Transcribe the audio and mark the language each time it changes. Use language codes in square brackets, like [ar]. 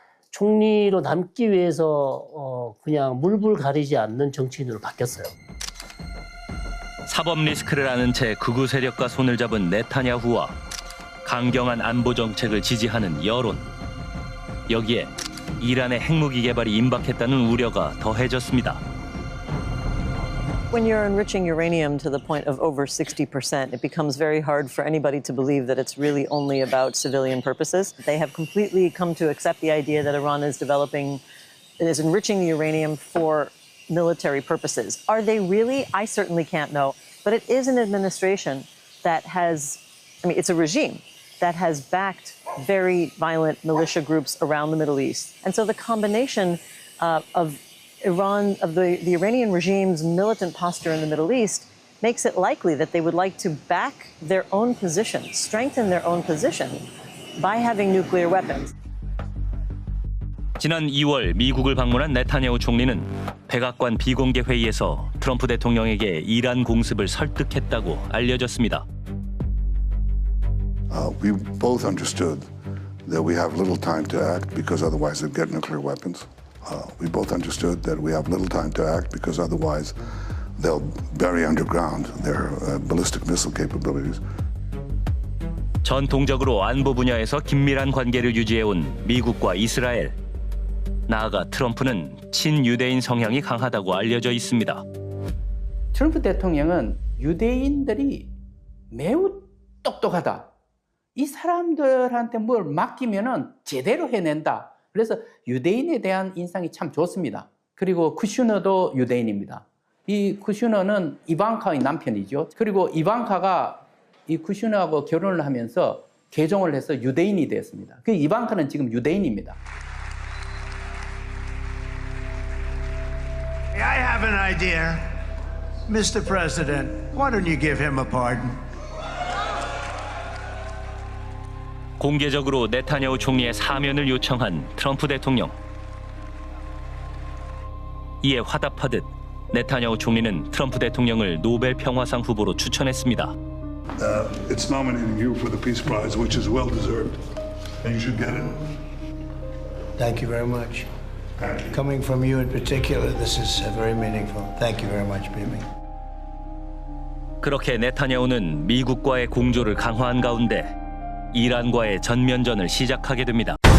[ko] 총리로 남기 위해서 그냥 물불 가리지 않는 정치인으로 바뀌었어요. 사법 리스크를 아는 채 극우 세력과 손을 잡은 네타냐후와 강경한 안보 정책을 지지하는 여론. 여기에 이란의 핵무기 개발이 임박했다는 우려가 더해졌습니다. [en] When you're enriching uranium to the point of over 60%, it becomes very hard for anybody to believe that it's really only about civilian purposes. They have completely come to accept the idea that Iran is enriching the uranium for military purposes. Are they really? I certainly can't know. But it is an administration that it's a regime that has backed very violent militia groups around the Middle East. And so the combination of the Iranian regime's militant posture in the Middle East makes it likely that they would like to back their own position, strengthen their own position by having nuclear weapons. [ko] 지난 2월 미국을 방문한 네타냐후 총리는 백악관 비공개 회의에서 트럼프 대통령에게 이란 공습을 설득했다고 알려졌습니다. [en] We both understood that we have little time to act because otherwise they'll get nuclear weapons. We both understood that we have little time to act because otherwise they'll bury underground their ballistic missile capabilities. [ko] 전통적으로 안보 분야에서 긴밀한 관계를 유지해온 미국과 이스라엘. 나아가 트럼프는 친유대인 성향이 강하다고 알려져 있습니다. 트럼프 대통령은 유대인들이 매우 똑똑하다. 이 사람들한테 뭘 맡기면은 제대로 해낸다. 그래서 유대인에 대한 인상이 참 좋습니다. 그리고 쿠슈너도 유대인입니다. 이 쿠슈너는 이방카의 남편이죠. 그리고 이방카가 이 쿠슈너하고 결혼을 하면서 개종을 해서 유대인이 되었습니다. 그 이방카는 지금 유대인입니다. [en] I have an idea. Mr. President, why don't you give him a pardon? [ko] 공개적으로 네타냐후 총리의 사면을 요청한 트럼프 대통령. 이에 화답하듯 네타냐후 총리는 트럼프 대통령을 노벨 평화상 후보로 추천했습니다. [en] It's nominating you for the Peace Prize, which is well deserved, and you should get it. Thank you very much. Coming from you in particular, this is very meaningful. Thank you very much, Bibi. [ko] 그렇게 네타냐후는 미국과의 공조를 강화한 가운데 이란과의 전면전을 시작하게 됩니다.